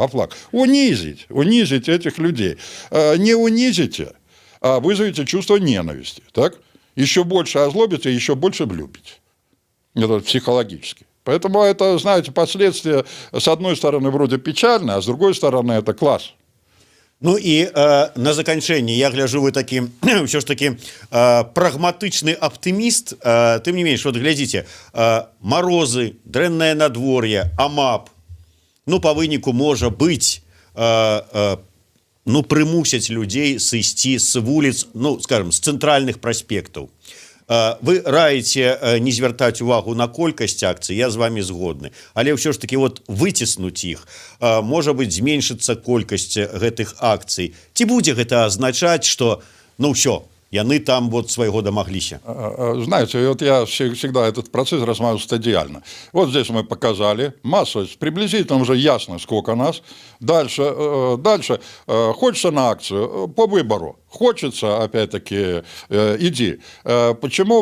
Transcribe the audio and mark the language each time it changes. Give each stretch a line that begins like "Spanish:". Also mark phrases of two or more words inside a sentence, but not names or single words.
Russian: А флаг? Унизить этих людей. Не унизите, а вызовете чувство ненависти, так? Еще больше озлобите, еще больше влюбите. Это психологически. Поэтому это, знаете, последствия, с одной стороны, вроде печальные, а с другой стороны, это класс.
Belarusian: Ну і на заканчэнне я гляжу, вы такі ўсё ж такі прагматычны аптыміст, тым не менш, вот глядзіце, марозы, дрэннае надвор'е, амап, ну па выніку можа быць ну, прымусяць людзей сысці з вуліц, ну, скажем, з цэнтральных праспектаў. Вы раіце не звяртаць увагу на колькасць акцый, я з вами згодны. Але ўсё ж таки вот выціснуць іх, можа быць, зменшыцца колькасць гэтых акцый. Ці будзе гэта азначаць, што, ну, ўсё, яны там
Russian: вот своего домоглися? Знаете, вот я всегда этот процесс рассматриваю стадиально. Вот здесь мы показали массовость, приблизительно уже ясно, сколько нас. Дальше хочется на акцию, по выбору. Хочется, опять-таки, иди. Почему?